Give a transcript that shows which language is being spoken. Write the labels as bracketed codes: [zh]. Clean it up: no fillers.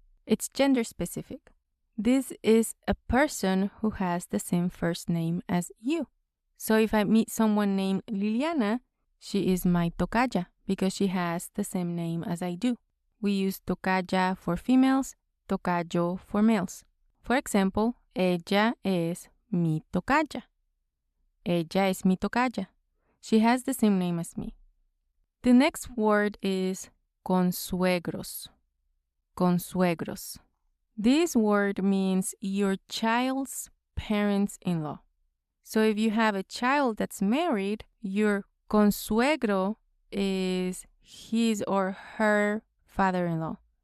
[en] It's gender specific. This is a person who has the same first name as you. So if I meet someone named Liliana, she is my tocaya because she has the same name as I do. We use tocaya for females, tocayo for males. For example, [es] ella es mi tocaya. Ella es mi tocaya. [en] She has the same name as me. The next word is consuegros. Consuegros. This word means your child's parents-in-law. So if you have a child that's married, your consuegro is his or her father-in-law.